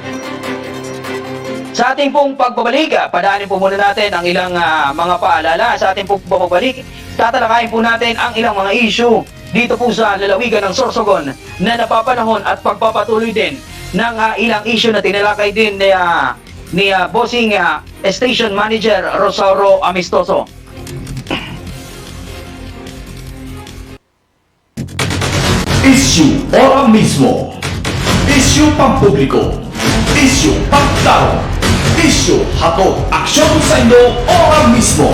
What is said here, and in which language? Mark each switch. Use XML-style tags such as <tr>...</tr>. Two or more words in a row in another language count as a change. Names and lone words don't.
<tl>Sa ating pong pagbabalik, padaanin po muna natin ang ilang mga paalala. Sa ating pong pagbabalik, tatalakayin po natin ang ilang mga issue dito po sa lalawigan ng Sorsogon na napapanahon at pagpapatuloy din ng ilang issue na tinalakay din ni Bossing Station Manager Rosauro Amistoso.</tl> <bik>Issue</bik> <es>ora mismo.</es> <bik>Issue pampubliko. Issue pagklaro. Issue hatod aksyon sa inyo</bik> <es>ora mismo.</es>